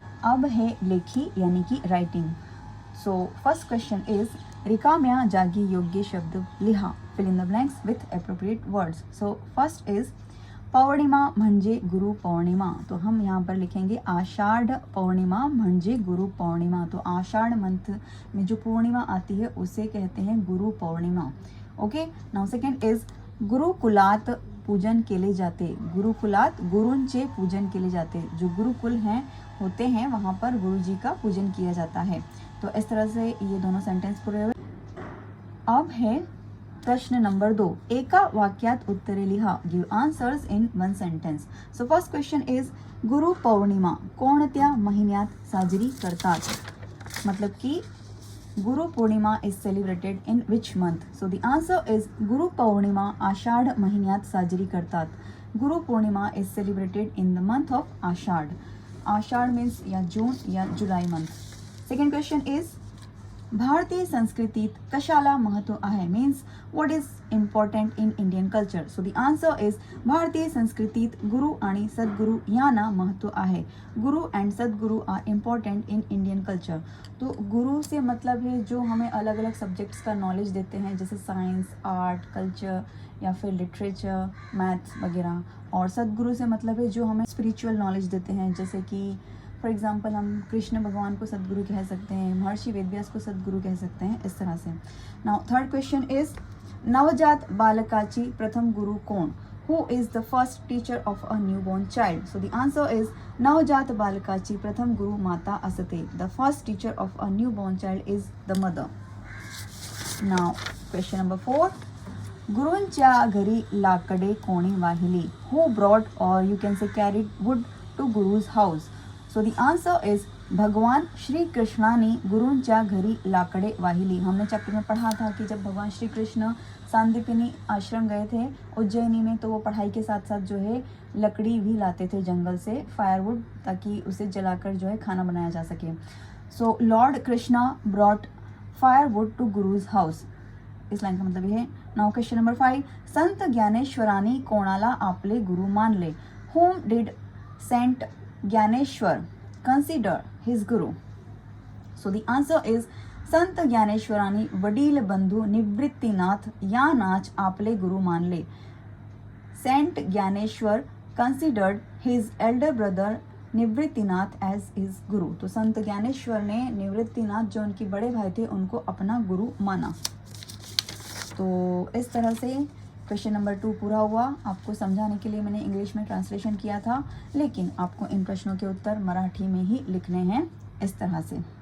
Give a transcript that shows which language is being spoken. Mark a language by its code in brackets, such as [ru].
[hi] अब है लेखी यानी कि writing. [en] so first question is [mr] रिकाम्या जागी योग्य शब्द लिहा, [en] Fill in the blanks with appropriate words. So first is [mr] पौर्णिमा म्हणजे गुरु पौर्णिमा। [hi] तो हम यहाँ पर लिखेंगे [mr] आषाढ़ पौर्णिमा म्हणजे गुरु पौर्णिमा। [hi] तो आषाढ़ मंथ में जो पूर्णिमा आती है उसे कहते हैं Guru Purnima. [en] okay, now second is [mr] गुरुकुलात पूजन केले जाते। गुरुकुलात गुरुंचे पूजन केले जाते। [hi] जो गुरुकुल हैं होते हैं वहाँ पर गुरु जी का पूजन किया जाता है। तो इस तरह से ये दोनों सेंटेंस पूरे हुए। अब है प्रश्न नंबर 2, [mr] एका वाक्यात उत्तरे लिहा, [en] Give answers in one sentence. So first question is [mr] Guru Purnima कोणत्या महिन्यात साजरी करतात। [hi] मतलब कि [en] Guru Purnima is celebrated in which month. So the answer is [mr] Guru Purnima आषाढ़ महिन्यात साजरी करतात। [en] Guru Purnima is celebrated in the month of Ashadh. Ashadh means [hi] या जून या [en] July month. Second question is [mr] भारतीय संस्कृतीत कशाला महत्व आहे, [en] Means what is important in Indian culture. So the answer is [mr] भारतीय संस्कृतीत गुरु आणि सद्गुरु यांना महत्व आहे। [en] Guru and Sadguru are important in Indian culture. [hi] तो गुरु से मतलब है जो हमें अलग अलग सब्जेक्ट्स का नॉलेज देते हैं, जैसे साइंस, आर्ट, कल्चर या फिर लिटरेचर, मैथ्स वगैरह। और सद्गुरु से मतलब है जो हमें स्पिरिचुअल नॉलेज देते हैं, जैसे कि फॉर एग्जाम्पल हम कृष्ण भगवान को सद्गुरु कह सकते हैं, महर्षि वेदव्यास को सद्गुरु कह सकते हैं, इस तरह से। [en] now third question is [mr] नवजात बालकाची प्रथम गुरु कोण। [en] Who is the first teacher of a newborn child. So the answer is [mr] नवजात बालकाची प्रथम गुरु माता असते। [en] The first teacher of a newborn child is the mother. Now question number 4, [mr] गुरूंच्या घरी लाकडे कोणी वाहिली। [en] Who brought और you can say carried wood to guru's house. So the answer is [mr] भगवान श्री कृष्णाने गुरूंच्या घरी लाकड़े वाहिली। [hi] हमने चैप्टर में पढ़ा था कि जब भगवान श्री कृष्ण सांदीपनी आश्रम गए थे उज्जैनी में, तो वो पढ़ाई के साथ साथ जो है लकड़ी भी लाते थे जंगल से, फायरवुड, ताकि उसे जलाकर जो है खाना बनाया जा सके। [en] So lord Krishna brought firewood to guru's house. [hi] इस लाइन का मतलब ये है। [en] now question number 5, [mr] संत ज्ञानेश्वरांनी कोणाला आपले गुरु मानले। [en] Whom did saint Dnyaneshwar consider his guru. So the answer is [mr] संत ज्ञानेश्वरांनी वडील बंधू निवृत्तीनाथ यांनाच आपले गुरु मानले। [en] Saint Dnyaneshwar considered his elder brother Nivruttinath as his guru। [hi] तो संत ज्ञानेश्वर ने निवृत्तीनाथ जो उनके बड़े भाई थे उनको अपना गुरु माना। तो इस तरह से क्वेश्चन नंबर 2 पूरा हुआ। आपको समझाने के लिए मैंने इंग्लिश में ट्रांसलेशन किया था, लेकिन आपको इन प्रश्नों के उत्तर मराठी में ही लिखने हैं इस तरह से।